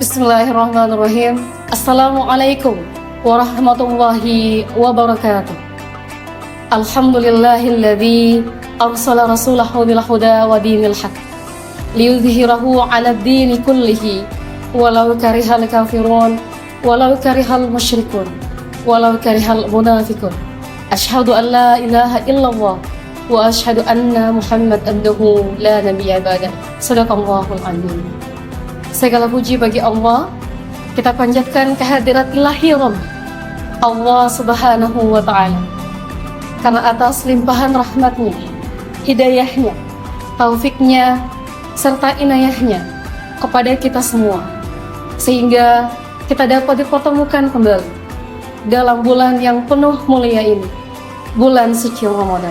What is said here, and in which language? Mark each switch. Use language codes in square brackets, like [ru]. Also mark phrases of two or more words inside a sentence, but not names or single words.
[ar] بسم الله الرحمن الرحيم. السلام عليكم ورحمة الله وبركاته. الحمد لله الذي أرسل رسوله بالهدى ودين الحق ليظهره على الدين كله ولو كره الكافرون ولو كره المشركون ولو كره المنافقون. أشهد أن لا إله إلا الله وأشهد أن محمد عبده لا نبي بعد. صدق الله العظيم. [id] Segala puji bagi Allah, kita panjatkan kehadirat ilahi Rabb Allah [ar] سبحانه وتعالى, [id] karena atas limpahan rahmatnya, hidayahnya, taufiknya, serta inayahnya kepada kita semua, sehingga kita dapat dipertemukan kembali dalam bulan yang penuh mulia ini, bulan suci Ramadan.